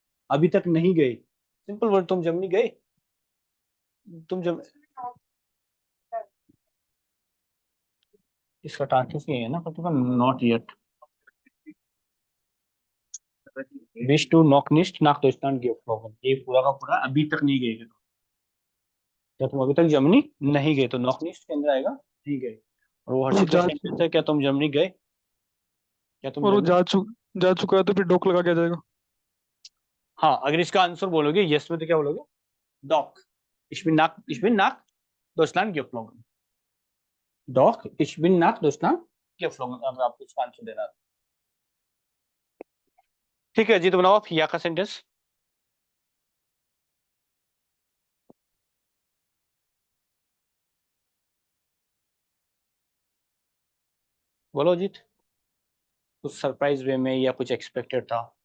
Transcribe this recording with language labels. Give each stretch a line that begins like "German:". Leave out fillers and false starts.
Hindi: अभी तक नहीं गए, सिंपल वर्ड। तुम जर्मनी गए, तुम जब इसका ट्रांसलेशन ये है ना, not yet,
German: विश टू नॉक निस्ट नाक deutschland geflogen,
Hindi: ये पूरा का पूरा अभी तक नहीं गए। क्या तुम अभी तक जर्मनी नहीं गए तो नॉक निस्ट के अंदर आएगा नहीं गए। और वो हर्षित का सेंटेंस है, क्या तुम जर्मनी गए? क्या तुम और वो जर्मनी जा चुका है तो फिर डॉक लगा के आ जाएगा। हाँ, अगर इसका आंसर बोलोगे यस में तो क्या बोलोगे?
German: डॉक, ich bin nach Deutschland geflogen, डॉक ich bin nach Deutschland geflogen,
Hindi: अगर आपको इसका आंसर देना है। ठीक है जी, तो बनाओ आप या का सेंटेंस। बोलो अजीत, कुछ सरप्राइज वे में या कुछ एक्सपेक्टेड था?